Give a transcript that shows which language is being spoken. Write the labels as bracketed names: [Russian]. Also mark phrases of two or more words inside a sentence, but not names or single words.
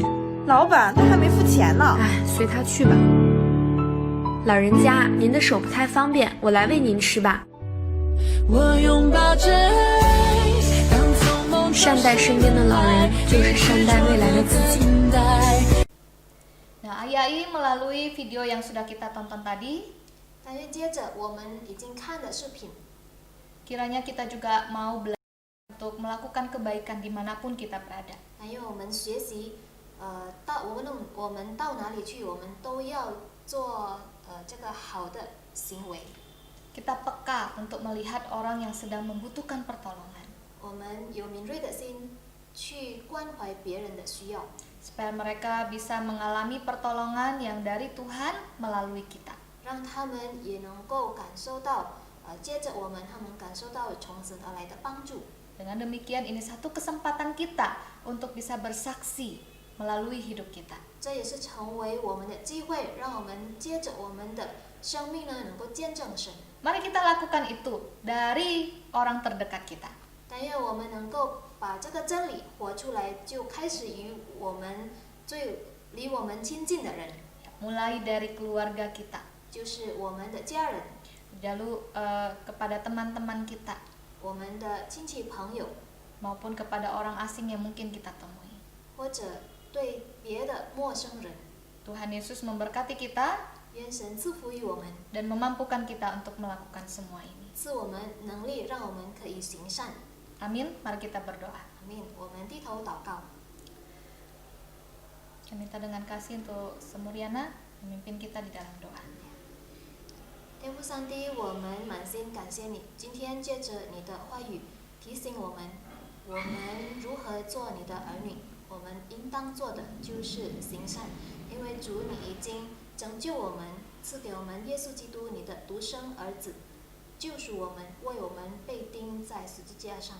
[Chinese] 老板，他还没付钱呢。哎，随他去吧。老人家，您的手不太方便，我来喂您吃吧。我拥抱着善待身边的老人，就是善待未来的自己。 [Indonesian] Nah, Ayai melalui video yang sudah kita tonton tadi, [Chinese] 但愿接着我们已经看的视频， [Indonesian] kiranya kita juga mau belajar untuk melakukan kebaikan dimanapun kita berada. [Chinese] 但愿我们学习，我们到哪里去，我们都要做这个好的行为。 [Indonesian] Kita peka untuk melihat orang yang sedang membutuhkan pertolongan. [Chinese] 我们有敏锐的心去关怀别人的需要。 [Indonesian] supaya mereka bisa mengalami pertolongan yang dari Tuhan melalui kita. [Chinese] 让他们也能够感受到，接着他们感受到从神而来的帮助。 [Indonesian] Dengan demikian ini satu kesempatan kita untuk bisa bersaksi melalui hidup kita. [Chinese] 这也是成为我们的机会，让我们接着我们的生命呢能够见证神。 [Indonesian] Mari kita lakukan itu dari orang terdekat kita. [Chinese] 但愿我们能够把这个真理活出来，就开始于我们最离我们亲近的人， [Indonesian] Mulai dari keluarga kita. [Chinese] 就是我们的家人， [Indonesian] Lalu kepada teman-teman kita [Chinese] 我们的亲戚朋友， [Indonesian] maupun kepada orang asing yang mungkin kita temui. [Chinese] 或者对别的陌生人。 [Indonesian] Tuhan Yesus memberkati kita [Chinese] 愿神赐福于我们， [Indonesian] dan memampukan kita untuk melakukan semua ini. [Chinese] 赐我们能力，让我们可以行善。 [Indonesian] Amin. Mari kita berdoa. [Chinese] 阿们。我们低头祷告。 [Indonesian] Kami minta dengan kasih untuk Semuriana memimpin kita di dalam doa. [Chinese] 天父上帝，我们满心感谢你，今天借着你的话语提醒我们如何做你的儿女。我们应当做的就是行善，因为主你已经拯救我们，赐给我们耶稣基督你的独生儿子，救赎我们，为我们被钉在十字架上。